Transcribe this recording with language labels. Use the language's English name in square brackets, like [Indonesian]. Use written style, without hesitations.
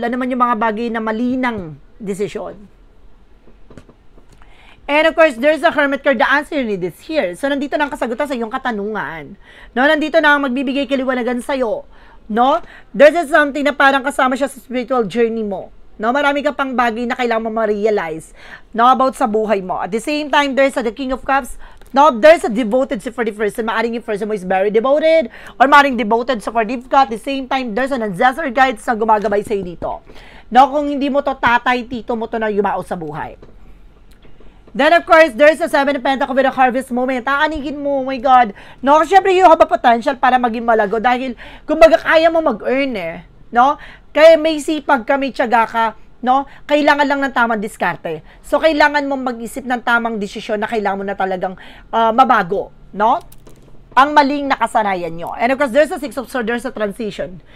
[Filipino] Ano man yung mga bagay na malinang desisyon. [English] And of course, there's a Hermit card. The answer is here. [Filipino] So, nandito na ang kasagutan sa iyong katanungan. No, nandito na ang magbibigay kaliwanagan sa'yo. No? [English] There's something [Filipino] na parang kasama siya sa spiritual journey mo. No? Marami ka pang bagay na kailangan mo ma-realize, no, about sa buhay mo. [English] At the same time, there's the King of Cups. No, there's a devoted for the person. [Filipino] Maaring yung person mo is very devoted or maaring devoted sa forgive ka. [English] At the same time, there's an ancestor guides [Filipino] na gumagabay sa'yo dito. No, kung hindi mo to tatay, tito mo to na yumao sa buhay. [English] Then, of course, there's a Seven of Pentacles with a harvest moment. [Filipino] Aanigin mo, oh my God. No, syempre, [English] you have a potential [Filipino] para maging malago dahil, kumbaga, kaya mo mag-earn eh. No? Kaya may sipag ka, may tiyaga ka, no? Kailangan lang ng tamang diskarte. So, kailangan mong mag-isip ng tamang desisyon na kailangan mo na talagang mabago, no? Ang maling nakasanayan nyo. [English] And of course, there's a Six of Swords, there's a transition.